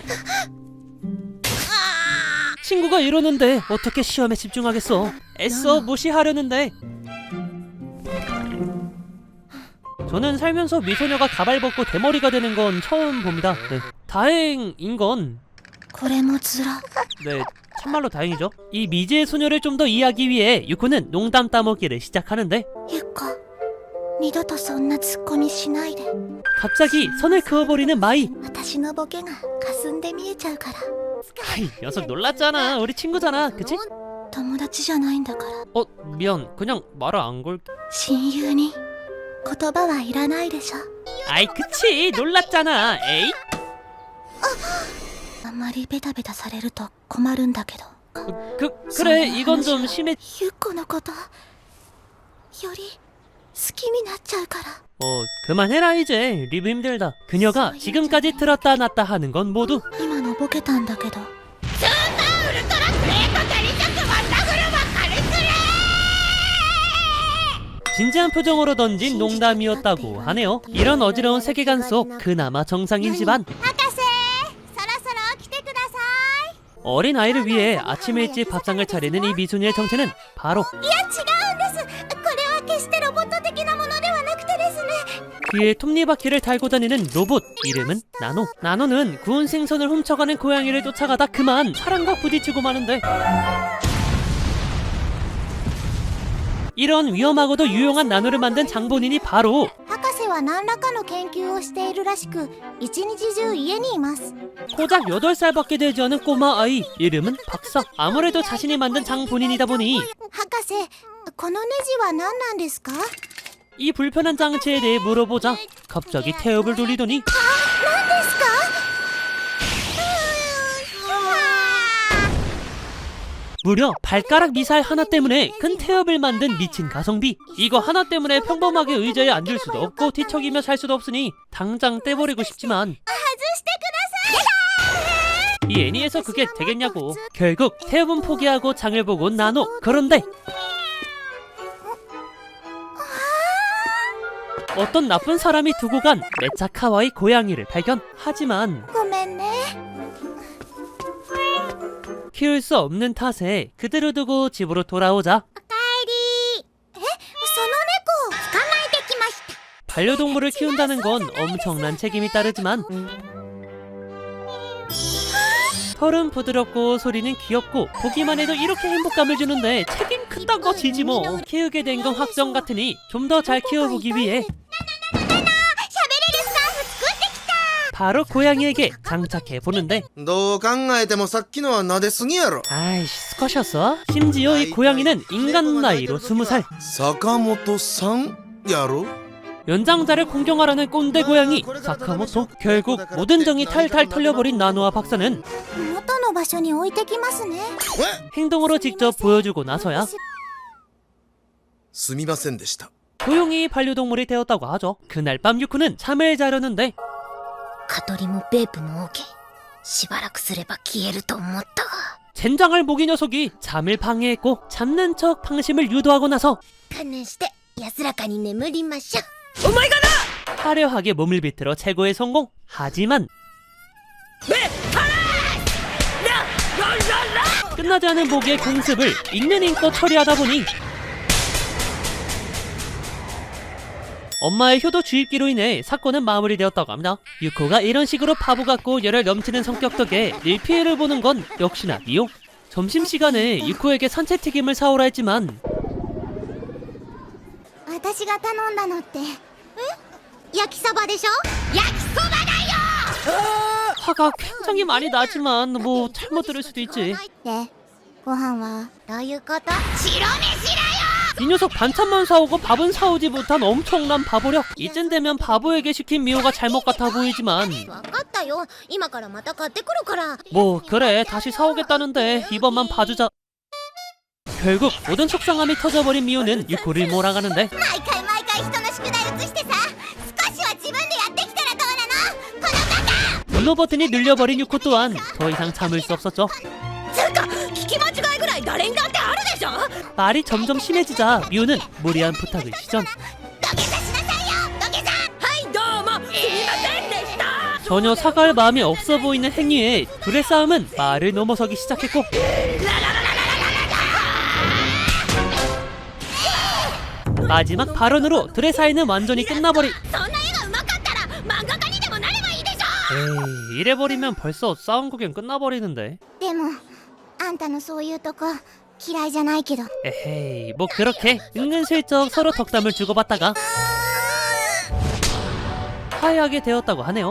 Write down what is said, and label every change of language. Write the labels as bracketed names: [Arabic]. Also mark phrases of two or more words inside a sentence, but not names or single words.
[Korean] 친구가 이러는데 어떻게 시험에 집중하겠어. 애써 무시하려는데 저는 살면서 미소녀가 가발 벗고 대머리가 되는 건 처음 봅니다. 네. 다행인 건 [Japanese] これもずら。 [Korean] 네, 참말로 다행이죠. 이 미지의 소녀를 좀 더 이해하기 위해 유코는 농담 따먹기를 시작하는데 [Japanese] ゆか二度とそんなツッコミしないで。 [Korean] 갑자기 선을 그어버리는 마이. [Japanese] 私のボケが霞んで見えちゃうから。 [Korean] 아이, 녀석 놀랐잖아. 우리 친구잖아. 그치? [Japanese] 友達じゃないんだから [Korean] 미안. 그냥 말을 안 걸게. [Japanese] 親友に言葉はいらないでしょ [Korean] 아이 그치 놀랐잖아. 에이? [Japanese] あんまりベタベタされると困るんだけど [Korean] 그래 이건 좀 심해. [Japanese] ゆっこのことより好きになっちゃうから [Korean] 그만해라 이제. 리뷰 힘들다. 그녀가 지금까지 들었다 놨다 하는 건 모두 [Japanese] 今のボケたんだけど [Korean] 진지한 표정으로 던진 농담이었다고 하네요. 이런 어지러운 세계관 속 그나마 정상이지만 [Japanese] 博士そろそろ来てくださ [Korean] 어린 아이를 위해 아침 일찍 밥상을 차리는 이 미소녀의 정체는 바로 [Japanese] いいや違うんですこれは決してロボット的なものではなくてですね [Korean] 귀에 톱니바퀴를 달고 다니는 로봇. 이름은 나노. 나노는 구운 생선을 훔쳐가는 고양이를 쫓아가다 그만 사람과 부딪히고 마는데 이런 위험하고도 유용한 나노를 만든 장본인이 바로 [Japanese] 博士は何らかの研究をしているらしく一日中家にいます [Korean] 고작 8살밖에 되지 않은 꼬마 아이. 이름은 박사. 아무래도 자신이 만든 장본인이다 보니 [Japanese] 博士このネジは何なんですか [Korean] 이 불편한 장치에 대해 물어보자 갑자기 태엽을 돌리더니 [Japanese] 何ですか [Korean] 무려 발가락 미사일 하나 때문에 큰 태엽을 만든 미친 가성비. 이거 하나 때문에 평범하게 의자에 앉을 수도 없고 뒤척이며 살 수도 없으니 당장 떼버리고 싶지만 이 애니에서 그게 되겠냐고. 결국 태엽은 포기하고 장을 보고 온 나노. 그런데 어떤 나쁜 사람이 두고 간 [Japanese] めっちゃ かわいい [Korean] 고양이를 발견. 하지만 [Japanese] ごめんね [Korean] 키울 수 없는 탓에 그대로 두고 집으로 돌아오자 [Japanese] おかえりその猫捕まえてきました [Korean] 반려동물을 키운다는 건 엄청난 책임이 따르지만 털은 부드럽고 소리는 귀엽고 보기만 해도 이렇게 행복감을 주는데 책임 큰단 거 지지 뭐. 키우게 된 건 확정 같으니 좀 더 잘 키워보기 위해 [Japanese] 喋れるスカーフ作ってきた [Korean] 바로 고양이에게 장착해 보는데 [Japanese] どう考えてもさっきのは撫ですぎやろ。 [Korean] 아이씨 스컷이었어? 심지어 이 고양이는 인간 나이로 20살. [Japanese] 坂本さんやろ。 [Korean] 연장자를 공경하라는 꼰대 고양이 사카모토. 결국 모든 정이 탈탈 털려버린 나노와 박사는 [Japanese] 元の場所に置いてきますね [Korean] 행동으로 직접 보여주고 나서야 [Japanese] すみませんでした。 [Korean] 조용히 반려동물이 되었다고 하죠. 그날 밤 유쿠는 잠을 자려는데 [Japanese] 蚊取りもベープも OK しばらくすれば消えると思ったが [Korean] 젠장할 모기 녀석이 잠을 방해했고 잡는 척 방심을 유도하고 나서 [Japanese] 観念して安らかに眠りましょう [Korean] 화려하게 몸을 비틀어 최고의 성공. 하지만 끝나지 않은 모기의 공습을 있는 힘껏 처리하다 보니 엄마의 효도 주입기로 인해 사건은 마무리되었다고 합니다. 유코가 이런 식으로 바보 같고 열혈 넘치는 성격 덕에 일 피해를 보는 건 역시나 미용. 점심시간에 유코에게 산채튀김을 사오라 했지만 [Japanese] 私が頼んだのって焼きそばでしょ焼きそばだよ [Korean] 화가 굉장히 많이 나지만 뭐 잘못 들을 수도 있지. [Japanese] でご飯はどういうこと白飯だよ [Korean] 이 녀석 반찬만 사오고 밥은 사오지 못한 엄청난 바보력. 이쯤 되면 바보에게 시킨 미호가 잘못 같아 보이지만 [Japanese] 分かったよ今からまた買ってくるから [Korean] 뭐 그래 다시 사오겠다는데 이번만 봐주자. 결국 모든 속상함이 터져버린 미호는 유코를 몰아가는데 [Japanese] 毎回毎回人の宿題移してさ少しは自分でやってきたらどうなのこのバカ [Korean] 분노 버튼이 눌려버린 유코 또한 더 이상 참을 수 없었죠. [Japanese] つうか聞き間違いぐらい誰にだってあるでしょ [Korean] 말이 점점 심해지자 미호는 무리한 부탁을 시전. [Japanese] 土下座しなさいよ土下座はいどうもすみませんでした [Korean] 전혀 사과할 마음이 없어 보이는 행위에 둘의 싸움은 말을 넘어서기 시작했고 마지막 발언으로 둘의 사이는 완전히 끝나버리. [Japanese] そんな絵がうまかったら漫画家にでもなればいいでしょ [Korean] 에이 이래버리면 벌써 싸움 구경 끝나버리는데. [Japanese] でもあんたのそういうとこ嫌いじゃないけど [Korean] 에헤이 뭐 그렇게 은근슬쩍 서로 덕담을 주고받다가 화해하게 되었다고 하네요.